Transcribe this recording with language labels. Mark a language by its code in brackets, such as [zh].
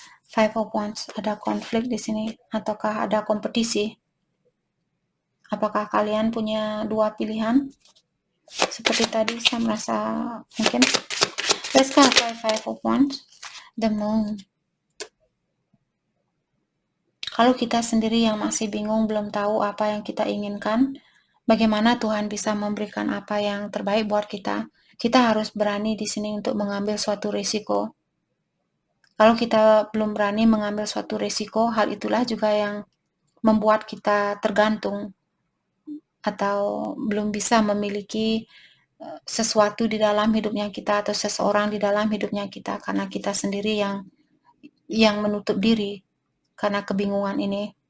[id] Five of Wands, ada konflik di sini, ataukah ada kompetisi? Apakah kalian punya dua pilihan? Seperti tadi saya merasa mungkin. [en] Let's clarify Five of Wands, the Moon. [id] Kalau kita sendiri yang masih bingung, belum tahu apa yang kita inginkan, bagaimana Tuhan bisa memberikan apa yang terbaik buat kita? Kita harus berani di sini untuk mengambil suatu risiko. Kalau kita belum berani mengambil suatu risiko, hal itulah juga yang membuat kita tergantung atau belum bisa memiliki sesuatu di dalam hidupnya kita atau seseorang di dalam hidupnya kita, karena kita sendiri yang menutup diri karena kebingungan ini.